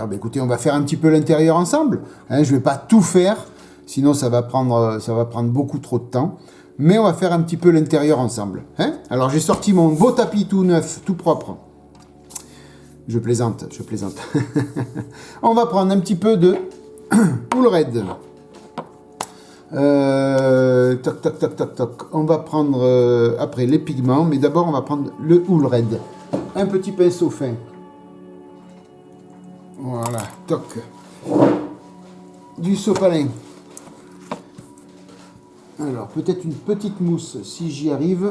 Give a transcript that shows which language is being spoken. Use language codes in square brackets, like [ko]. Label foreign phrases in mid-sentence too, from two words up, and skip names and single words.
[fr] Ben, écoutez, on va faire un petit peu l'intérieur ensemble. Hein, je ne vais pas tout faire, sinon ça va prendre beaucoup trop de temps. Mais on va faire un petit peu l'intérieur ensemble. Hein. Alors j'ai sorti mon beau tapis tout neuf, tout propre. Je plaisante, je plaisante. On va prendre un petit peu de Woolred. Toc, toc, toc, toc, toc. On va prendre après les pigments, mais d'abord on va prendre le Woolred. Un petit pinceau fin. Voilà, toc. Du sopalin. Alors, peut-être une petite mousse, si j'y arrive.